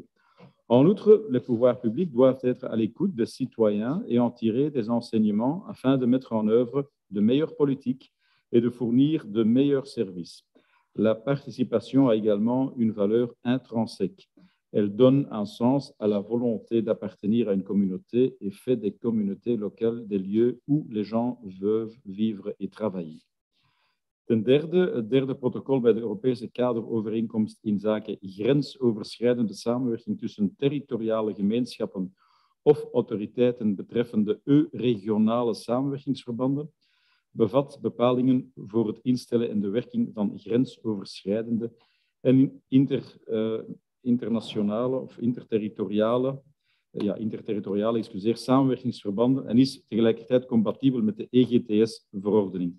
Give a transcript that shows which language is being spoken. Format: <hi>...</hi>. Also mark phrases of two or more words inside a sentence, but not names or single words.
<fr>En outre, les pouvoirs publics doivent être à l'écoute des citoyens et en tirer des enseignements afin de mettre en œuvre de meilleures politiques et de fournir de meilleurs services. La participation a également une valeur intrinsèque. Elle donne un sens à la volonté d'appartenir à une communauté et fait des communautés locales des lieux où les gens veulent vivre et travailler.</fr> <nl>Ten derde, het derde protocol bij de Europese kaderovereenkomst inzake grensoverschrijdende samenwerking tussen territoriale gemeenschappen of autoriteiten betreffende regionale samenwerkingsverbanden bevat bepalingen voor het instellen en de werking van grensoverschrijdende en interterritoriale samenwerkingsverbanden en is tegelijkertijd compatibel met de EGTS-verordening.</nl>